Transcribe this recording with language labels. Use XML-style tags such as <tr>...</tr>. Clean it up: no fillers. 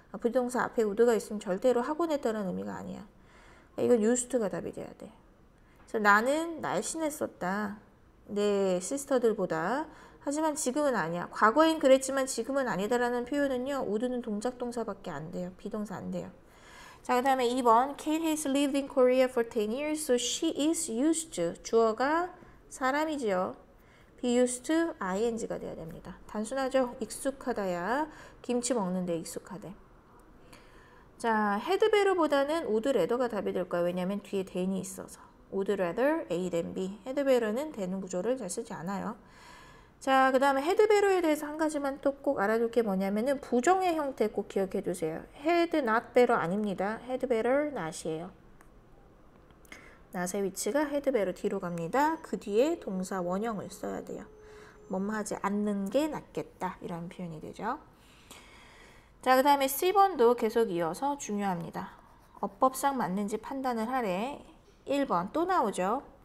<ko>비동사 앞에 would가 있으면 절대로 하곤 했다는 의미가 아니야. 이건 used가 답이 돼야 돼. 그래서 나는 날씬했었다. 내 시스터들보다. 하지만 지금은 아니야. 과거엔 그랬지만 지금은 아니다라는 표현은요. would는 동작 동사밖에 안 돼요. 비동사 안 돼요. 자, 그 다음에 2번.</ko> <en>Kate has lived in Korea for 10 years, so she is used to.</en> <ko>주어가 사람이지요.</ko> <en>be used to ing</en> <ko>가 돼야 됩니다. 단순하죠? 익숙하다야. 김치 먹는데 익숙하대. 자, had better보다는 would rather가 답이 될 거예요. 왜냐하면 뒤에 than이 있어서.</ko> <en>would rather A than B.</en> <ko>had better는 되는 구조를 잘 쓰지 않아요. 자, 그 다음에 had better에 대해서 한 가지만 또 꼭 알아둘 게 뭐냐면은 부정의 형태 꼭 기억해 두세요.</ko> <en>had not better</en> <ko>아닙니다.</ko> <en>had better not이에요.</en> <ko>not의 위치가 had better 뒤로 갑니다. 그 뒤에 동사 원형을 써야 돼요. 뭐뭐 하지 않는 게 낫겠다. 이런 표현이 되죠. 자, 그 다음에 C번도 계속 이어서 중요합니다. 어법상 맞는지 판단을 하래. 1번 또 나오죠.</ko>